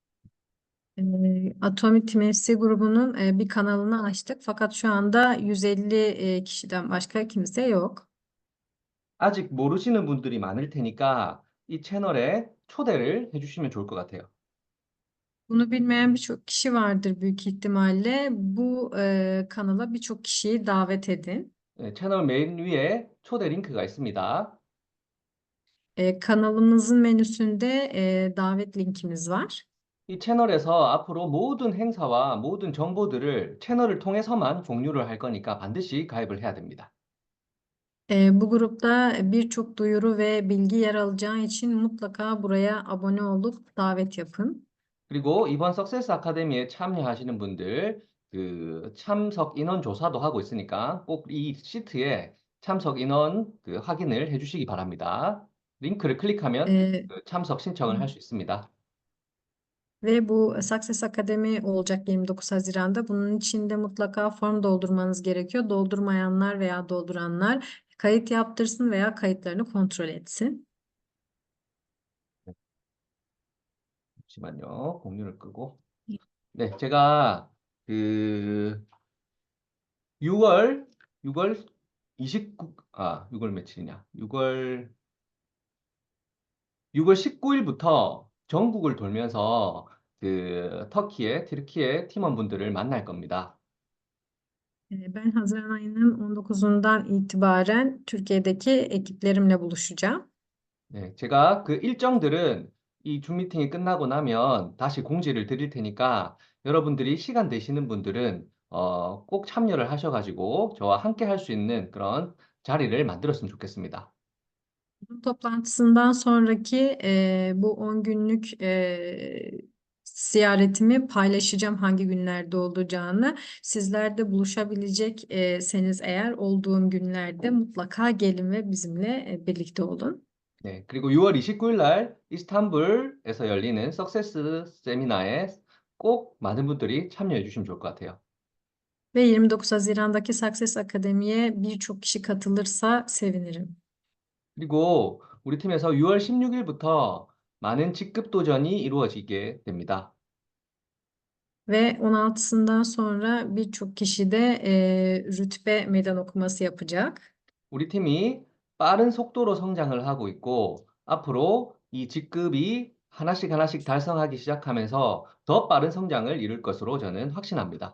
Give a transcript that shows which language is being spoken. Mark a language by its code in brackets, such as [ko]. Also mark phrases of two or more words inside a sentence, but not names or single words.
[tr] Atomic Team FC grubunun bir kanalını açtık. Fakat şu anda 150 kişiden başka kimse yok. [ko] 아직 모르시는 분들이 많을 테니까 이 채널에 초대를 해주시면 좋을 것 같아요. [tr] Bunu bilmeyen birçok kişi vardır büyük ihtimalle. Bu kanala birçok kişiyi davet edin. [ko] 네, 채널 메인 위에 초대 링크가 있습니다. [tr] Kanalımızın menüsünde davet linkimiz var. [ko] 이 채널에서 앞으로 모든 행사와 모든 정보들을 채널을 통해서만 공유를 할 거니까 반드시 가입을 해야 됩니다. [tr] Bu grupta birçok duyuru ve bilgi yer alacağı için mutlaka buraya abone olup davet yapın. [ko] 그리고 이번 석세스 아카데미에 참여하시는 분들 그 참석 인원 조사도 하고 있으니까 꼭 이 시트에 참석 인원 확인을 해주시기 바랍니다. 링크를 클릭하면 Ee, 참석 신청을 할 수 있습니다. [tr] Ve bu Success Akademi olacak 29 Haziran'da. Bunun için de mutlaka form doldurmanız gerekiyor. Doldurmayanlar veya dolduranlar kayıt yaptırsın veya kayıtlarını kontrol etsin. [ko] 잠시만요. 공유를 끄고. 네, 제가 그 6월 29, 6월 며칠이냐? 6월 19일부터 전국을 돌면서 터키의 튀르키예 팀원분들을 만날 겁니다. [tr] Ben Haziran ayının 19'undan itibaren Türkiye'deki ekiplerimle buluşacağım. [ko] 네, 제가 그 일정들은 이 줌 미팅이 끝나고 나면 다시 공지를 드릴 테니까 여러분들이 시간 되시는 분들은 꼭 참여를 하셔가지고 저와 함께 할 수 있는 그런 자리를 만들었으면 좋겠습니다. [tr] Zoom toplantısından sonraki bu 10 günlük ziyaretimi paylaşacağım hangi günlerde olacağını. Sizler de buluşabilecekseniz eğer olduğum günlerde mutlaka gelin ve bizimle birlikte olun. [ko] 네, 그리고 6월 29일 날 이스탄불에서 열리는 석세스 세미나에 꼭 많은 분들이 참여해 주시면 좋을 것 같아요. [tr] Ve 29 Haziran'daki Success Akademi'ye birçok kişi katılırsa sevinirim. [ko] 그리고 우리 팀에서 6월 16일부터 많은 직급 도전이 이루어지게 됩니다. [tr] Ve 16'sından sonra birçok kişi de rütbe meydan okuması yapacak. [ko] 우리 팀이 빠른 속도로 성장을 하고 있고 앞으로 이 직급이 하나씩 달성하기 시작하면서 더 빠른 성장을 이룰 것으로 저는 확신합니다.